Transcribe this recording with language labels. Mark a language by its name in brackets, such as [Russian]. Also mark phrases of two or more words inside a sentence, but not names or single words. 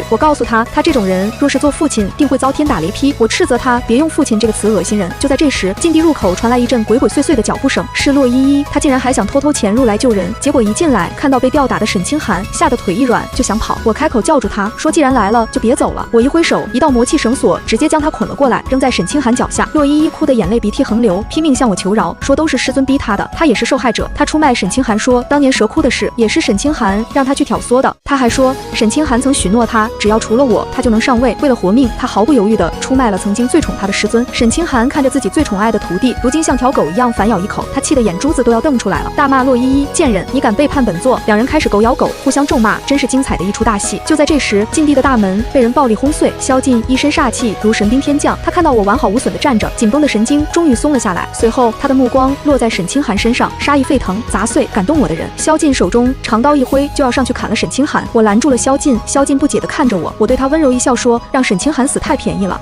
[Chinese] 我告訴他，他這種人若是做父親，定会遭天打雷劈。我斥責他別用父親這個詞，惡心人。就在這時，禁地入口傳來一陣鬼鬼祟祟的腳步聲，是洛依依。他竟然還想偷偷潛入來救人，結果一進來看到被吊打的沈清寒，嚇得腿一軟就想跑。我開口叫住他，說既然來了就別走了。我一揮手，一道魔氣繩索直接將他捆了過來，扔在沈清寒腳下。洛依依哭得眼淚鼻涕橫流，拼命向我求饒，說都是师尊逼他的，他也是受害者。他出賣沈清寒說，當年蛇窟的事也是沈清寒讓他去挑唆的。他還說沈清寒曾許諾他，只要除了我，他就能上位。為了活命，他毫不猶豫地出賣了曾經最寵他的师尊。沈清寒看着自己最寵愛的徒弟，如今像條狗一樣反咬一口，他氣得眼珠子都要瞪出来了，大罵洛依依賤人，你敢背叛本座！两人開始狗咬狗，互相咒罵，真是精彩的一出大戲。就在這時，禁地的大門被人暴力轟碎，蕭盡一身煞氣如神兵天降，他看到我完好無損地站着，緊繃的神經終於鬆了下來。隨後他的目光落在沈清寒身上，殺意沸騰，砸碎感動我的人。蕭盡手中長刀一揮，就要上去砍了沈清寒，我攔住了蕭盡。蕭盡不解地看着我，我對他溫柔一笑說，讓沈清寒死太便宜了。